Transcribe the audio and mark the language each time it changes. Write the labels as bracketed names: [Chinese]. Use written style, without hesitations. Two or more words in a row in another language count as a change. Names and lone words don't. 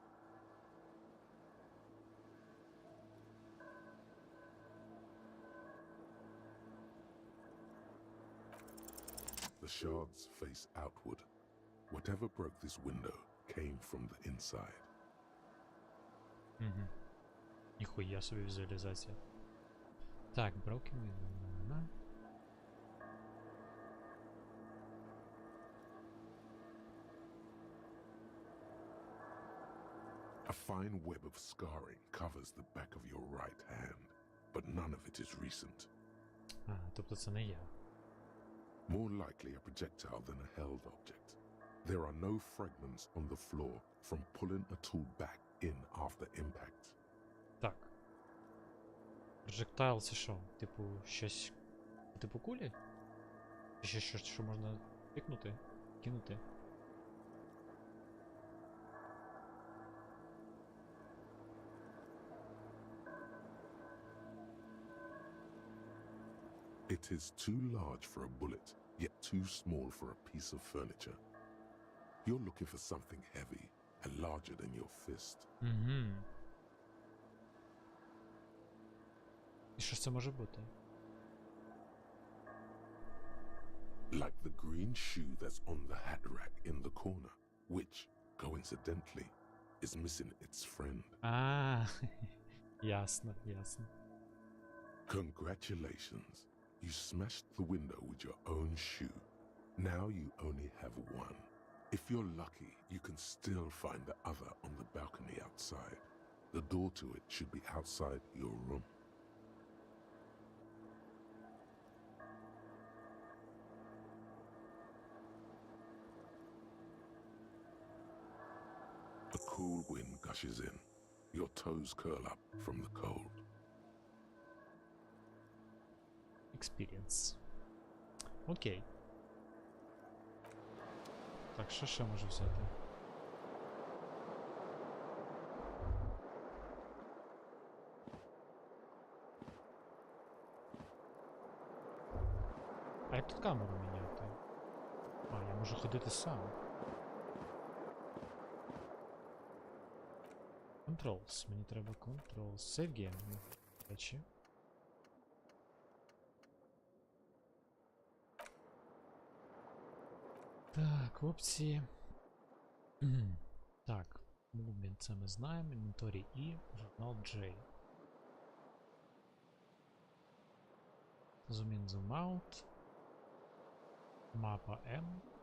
[English] The shards face outward. Whatever broke this window came from the inside. [Ukrainian] Угу. Ніхуя собі візуалізація. Так, [English] broken window. A fine web of scarring covers the back of your right hand, but none of it is recent. [Ukrainian] А, тобто це не я. [English] More likely a projectile than a held object. There are no fragments on the floor from pulling a tool back in after impact. [Ukrainian] Так. Projectile це що? Типу, щось... Типу кулі? Чи ще щось, що можна пікнути? Кинути? [English] It is too large for a bullet, yet too small for a piece of furniture. You're looking for something heavy and larger than your fist. [Ukrainian] Угу. І що ж це може бути? [English] Like the green shoe that's on the hat rack in the corner, which, coincidentally, is missing its friend. [Ukrainian] А, ясно, ясно. [English] Congratulations. You smashed the window with your own shoe. Now you only have one. If you're lucky, you can still find the other on the balcony outside. The door to it should be outside your room. A cool wind gushes in. Your toes curl up from the cold. Experience. [Ukrainian] Окей. Так, що ще можу взяти? А як тут камеру міняти? А, я можу ходити сам. Controls. Мені треба controls. [English] Save game. [Ukrainian] Речі. Так, опції. Так, movement це ми знаємо, інвентарі І, журнал J. [English] Zoom in, zoom out. [Ukrainian] Мапа M.